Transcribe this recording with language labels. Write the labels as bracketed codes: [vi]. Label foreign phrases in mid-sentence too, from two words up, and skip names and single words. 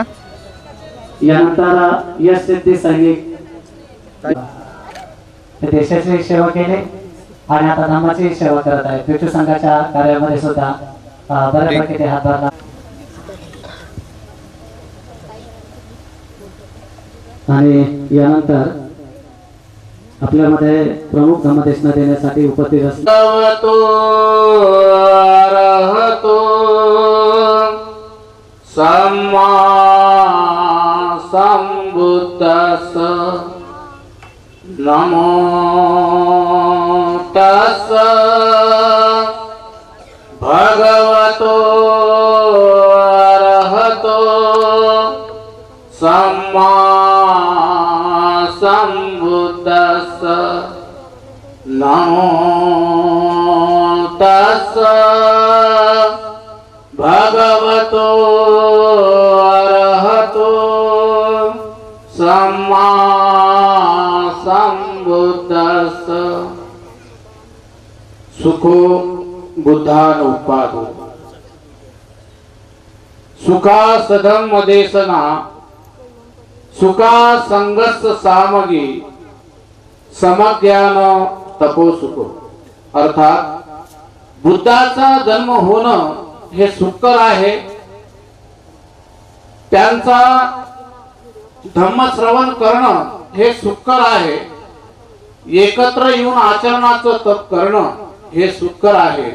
[mr] यानंतर यश सिद्धी सैनिक देशाची सेवा केली आणि आता धर्माची सेवा करत आहे। भिक्खू संघाच्या कार्यामध्ये सुद्धा बऱ्यापैकी ते हातभार आणि यानंतर आपल्यामध्ये प्रमुख धर्मदेशना देण्यासाठी उपस्थित असतो [pi] सम्मा सम्बुद्धस्स नमो तस्स भगवतो अरहतो सम्मा सम्बुद्धस्स नमो तस्स भगवतो अरहतो सम्मा सम्बुद्धस्स सुखो बुद्धानुत्पादो सुखा सधम्म देशना सुखा संगस्स सामगी समज्ञान तपोसुखो [mr] अर्थात बुद्धाचा जन्म होणं हे सुकर आहे, त्यांचा धम्मश्रवण करणं हे सुकर आहे, एकत्र येऊन आचरणाचं तप करणं हे सुकर आहे।